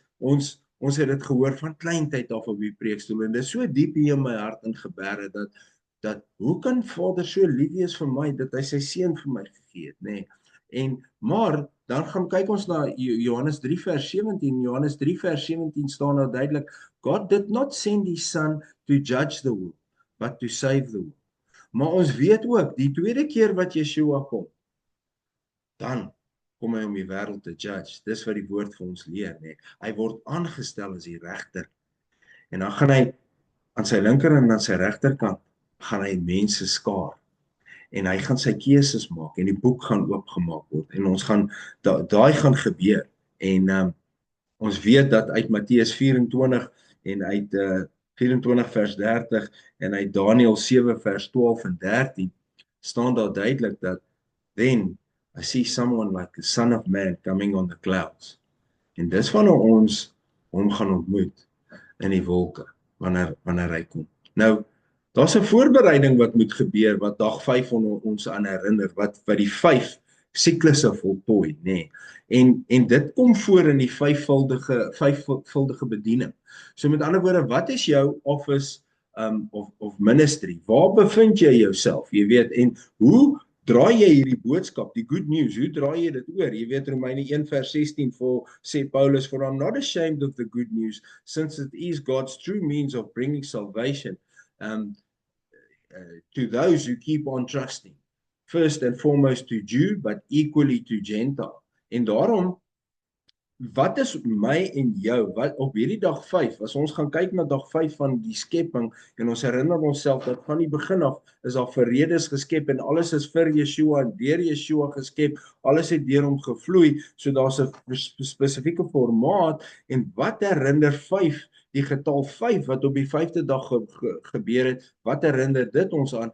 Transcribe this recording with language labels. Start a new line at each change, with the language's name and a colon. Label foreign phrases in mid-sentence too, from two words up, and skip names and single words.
Afrikaans: Ons het dit gehoor van kleintyd af op die preekstoel en dit is so diep hier in my hart ingeberg dat hoe kan Vader so lief wees vir my dat hy sy seun vir my gegee het, nê? Maar dan gaan kyk ons na Johannes 3 vers 17. Johannes 3 vers 17 staan nou duidelik:
English: God did not send his son to judge the world, but to save the world.
Afrikaans: Maar ons weet ook, die tweede keer wat Yeshua kom, dan kom hy om die wêreld te judge. Dis wat die woord vir ons leer, nê? Hy word aangestel as die regter. En dan gaan hy aan sy linker en aan sy regterkant gaan hy mense skaar. En hy gaan sy keuses maak en die boek gaan oopgemaak word en ons gaan daai gaan gebeur. En ons weet dat uit Matteus 24 en uit 24 vers 30 en uit Daniël 7 vers 12 en 13 staan daar duidelik dat
English: then I see someone like the Son of Man coming on the clouds.
Afrikaans: En dis wanneer ons hom gaan ontmoet in die wolke wanneer hy kom. Nou daar's 'n voorbereiding wat moet gebeur wat dag 5 ons aan herinner wat die 5 siklusse voltooi, nê. En dit kom voor in die vyfvuldige bediening. So met ander woorde, wat is jou
English: office of ministry?
Afrikaans: Waar bevind jy jouself? Jy weet, en hoe draai jy hierdie boodskap, die
English: good news,
Afrikaans: hoe draai jy dit oor? Jy weet, Romeine 1 vers 16 sê Paulus,
English: for I'm not ashamed of the good news, since it is God's true means of bringing salvation to those who keep on trusting, first and foremost to Jew, but equally to Gentile.
Afrikaans: En daarom, wat is my en jou, wat op hierdie dag 5, as ons gaan kyk na dag 5 van die skepping, en ons herinner onsself dat van die begin af is daar vir redes geskep, en alles is vir Yeshua, en deur Yeshua geskep, alles het deur hom gevloei, so daar's 'n spesifieke formaat, en wat herinner 5, die getal 5 wat op die 5de dag gebeur het, wat herinner dit ons aan?